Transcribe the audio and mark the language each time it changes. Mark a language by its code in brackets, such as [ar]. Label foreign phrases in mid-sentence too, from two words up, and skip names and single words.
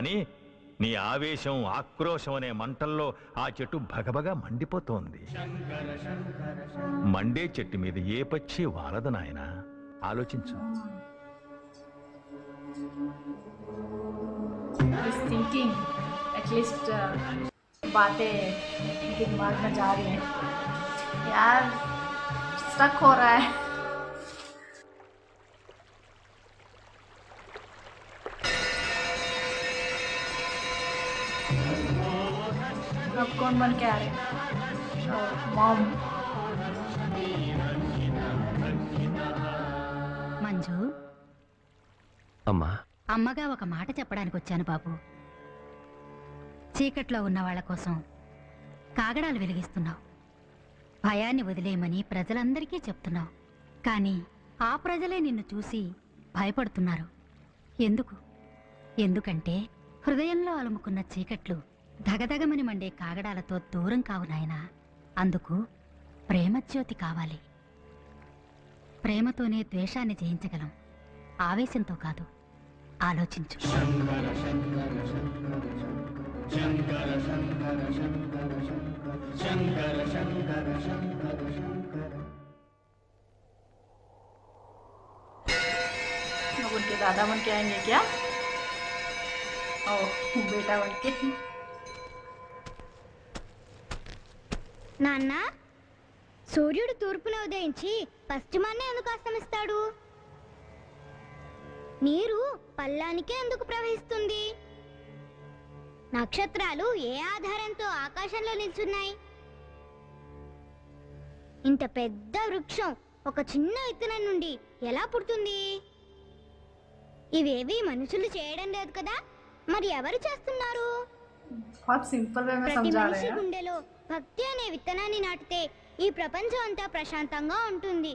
[te] కానీ నీ ఆవేశం ఆక్రోశం అనే మంటల్లో ఆ చెట్టు భగభగా మండిపోతోంది. మండే చెట్టు మీద ఏ పక్షి వాలదు నాయనా, ఆలోచించు. [hi] థింకింగ్ एटलीस्ट बातें दिमाग में जा रही हैं यार, स्टक हो रहा है. अब कौन बन के आ रहे हैं? मॉम. [te] మంజు, అమ్మా, అమ్మగా ఒక మాట చెప్పడానికి వచ్చాను బాబు. చీకట్లో ఉన్న వాళ్ళ కోసం కాగడాలు వెలిగిస్తున్నావు, భయాన్ని వదిలేయమని ప్రజలందరికీ చెప్తున్నావు. కానీ ఆ ప్రజలే నిన్ను చూసి భయపడుతున్నారు. ఎందుకు? ఎందుకంటే హృదయంలో అలుముకున్న చీకట్లు ధగధగమని మండే కాగడాలతో దూరం కావు నాయనా. అందుకు ప్రేమజ్యోతి కావాలి. ప్రేమతోనే ద్వేషాన్ని జయించగలం, ఆవేశంతో కాదు. ఆలోచించు. [hi] अब उनके दादा बन के आएंगे क्या? ओह, बेटा बन के. [te] నాన్న, సూర్యుడు తూర్పున ఉదయించి పశ్చిమాన్నే ఎందుకు అస్తమిస్తాడు? నీరు పల్లానికే ఎందుకు ప్రవహిస్తుంది? నక్షత్రాలు ఏ ఆధారంతో ఆకాశంలో నిల్చున్నాయి? ఇంత పెద్ద వృక్షం ఒక చిన్న విత్తనం నుండి ఎలా పుడుతుంది? ఇవేవి మనుషులు చేయడం లేదు కదా, మరి ఎవరు చేస్తున్నారు? [hi] बहुत [en] simple way [hi] में [te] ప్రతి [hi] समझा [te] మనిషి [hi] रहे हैं. [te] గుండెలో భక్తి అనే విత్తనాన్ని నాటితే ఈ ప్రపంచం అంతా ప్రశాంతంగా ఉంటుంది.